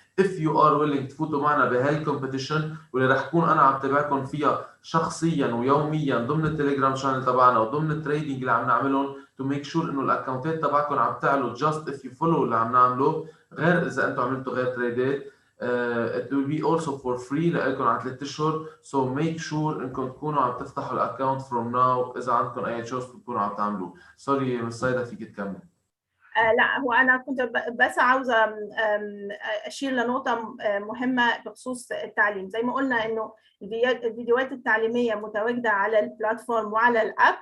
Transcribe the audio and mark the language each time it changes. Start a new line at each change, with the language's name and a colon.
English: if you are willing
Arabic: تفوتوا معنا بهالكومبيتيشن واللي رح كون انا عم تابعكم فيها شخصيا ويوميا ضمن التليجرام شانل تبعنا وضمن التريدنج اللي عم نعملهم
English: to make sure
Arabic: انه الاكونتات تبعكم عم تعلوا
English: just if you follow
Arabic: اللي عم نعمله، غير اذا انتم عملتوا غير تريدات.
English: it will be also for free
Arabic: لكم على 3 اشهر.
English: so make sure
Arabic: انكم تكونوا عم تفتحوا الاكونت
English: from now
Arabic: اذا عندكم اي تشوز تكونوا عم تعملوه. سوري مس سيدة فيك تكمل. لا هو أنا كنت بس عاوزة أشير لنقطة مهمة بخصوص التعليم. زي ما قلنا إنه الفيديوهات التعليمية متواجدة على البلاتفورم وعلى الأب.